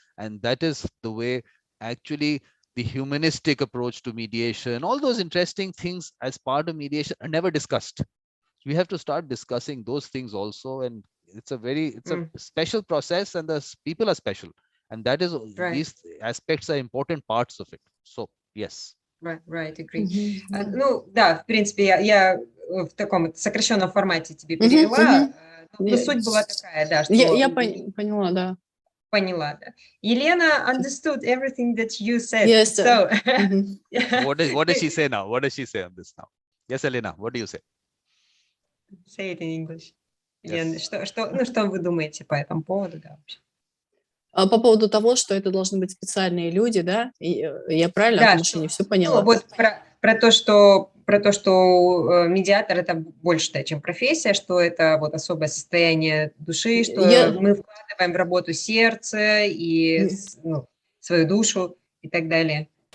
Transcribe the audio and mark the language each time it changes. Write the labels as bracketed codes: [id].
[en] And that is the way actually the humanistic approach to mediation, all those interesting things as part of mediation are never discussed. We have to start discussing those things also. And it's a special process, and the people are special. And that is, these aspects are important parts of it. So, yes. Right, agree. [ru] Ну, да, в принципе, я в таком сокращенном формате тебе перевела, но суть была такая, да, что... Я поняла, да. Поняла, да. [en] Елена understood everything that you said. Yes. So, what does she say now? What does she say on this now? Yes, Elena, what do you say? Say it in English. [ru] Елена, что вы думаете по этому поводу, да, вообще? По поводу того, что это должны быть специальные люди, да? Я правильно в отношении все поняла? Ну, вот про то, что медиатор это больше, да, чем профессия, что это вот особое состояние души, что мы вкладываем в работу сердце и свою душу и так далее.